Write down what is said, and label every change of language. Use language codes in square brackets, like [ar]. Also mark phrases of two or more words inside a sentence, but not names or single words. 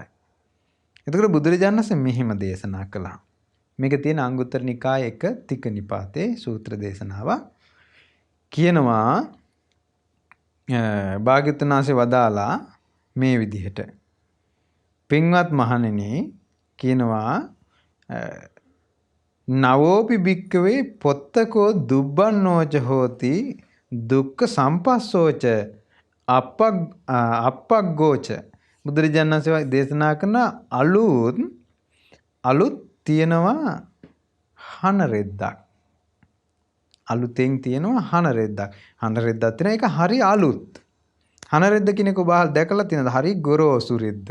[si] එතකොට බුදුරජාණන් වහන්සේ මෙහිම දේශනා කළා. මේක තියෙන අංගුත්තර නිකායේ 1 තික නිපාතේ සූත්‍ර දේශනාව. කියනවා භාග්‍යවතුන් වහන්සේ වදාලා මේ විදිහට. පින්වත් මහණෙනි කියනවා [pi] නවෝපි භික්කවේ පොත්තකෝ දුබ්බන්නෝච හෝති දුක්ඛ සම්පස්සෝච අප්පග්ගෝච. [si] බුදුරජාණන් වහන්සේ දේශනා කරන අලුත් තියෙනවා හන රෙද්දක්. අලුතෙන් තියෙනවා හන රෙද්දක්. හන රෙද්දක් තියෙන එක හරි අලුත්. හන රෙද්ද කියන එක ඔබ දැකලා තියෙනවද? හරි ගොරෝසු රෙද්ද.